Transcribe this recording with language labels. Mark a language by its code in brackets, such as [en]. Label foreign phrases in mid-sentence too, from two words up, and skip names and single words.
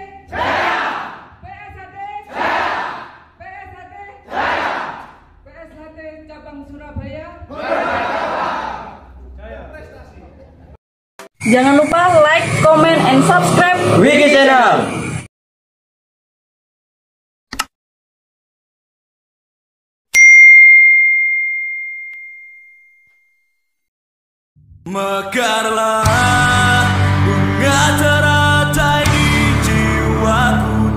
[id] PSHT Jaya. PSHT Jaya. PSHT Cabang Surabaya. Jangan lupa [en] like, comment, and subscribe [id] Wiki Channel. Mekarlah bunga teratai di jiwaku,